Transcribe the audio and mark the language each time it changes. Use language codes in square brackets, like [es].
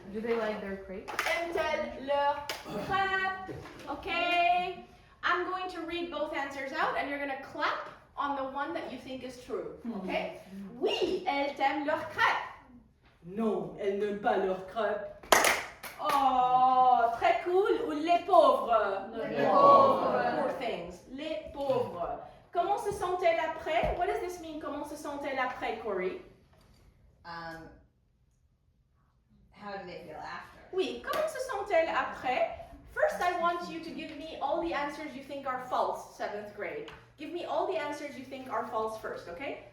[en] Do they like their crepes? [fr] Aiment-elles leurs crêpes? Okay. [en] I'm going to read both answers out and you're going to clap on the one that you think is true. Okay? [fr] Oui, elles aiment leurs crêpes. Non, elles n'aiment pas leurs crêpes. Oh, très cool. Ou les pauvres? Les pauvres. [en] Poor things. [fr] Les pauvres. Comment se sent-elle après? [en] What does this mean? [fr] Comment se sent-elle après, Corey? [en] How do they feel after? [fr] Oui, comment se sent-elle après [en] First, I want you to give me all the answers you think are false, 7th grade. Give me all the answers you think are false first, okay?